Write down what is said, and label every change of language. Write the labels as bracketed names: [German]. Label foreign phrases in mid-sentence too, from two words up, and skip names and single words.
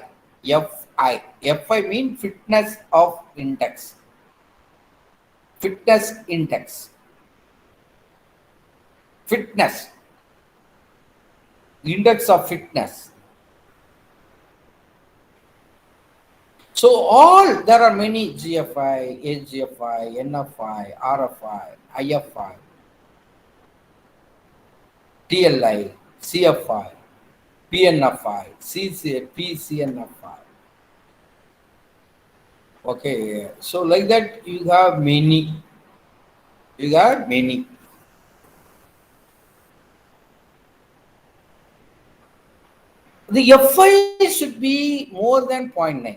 [English] Fi means fitness of index. Fitness index. Fitness. Index of fitness. So there are many GFI, HGFI, NFI, RFI, IFI, TLI, CFI, PNFI, PCNFI. Okay, so like that you have many. You have many. The Fi should be more than 0.9.